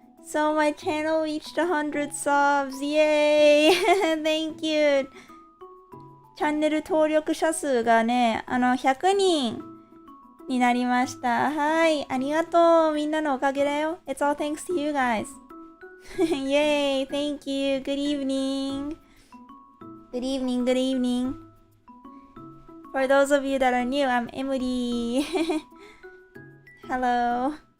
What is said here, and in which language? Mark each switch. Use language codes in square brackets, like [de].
[en] So my channel reached 100 subs. Yay! Thank you. [ja] チャンネル登録者数がね、100人になりました。はい、ありがとう。みんなのおかげだよ。 [en] It's all thanks to you guys. Yay! Thank you. Good evening. Good evening. For those of you that are new, I'm Emuri. Hello.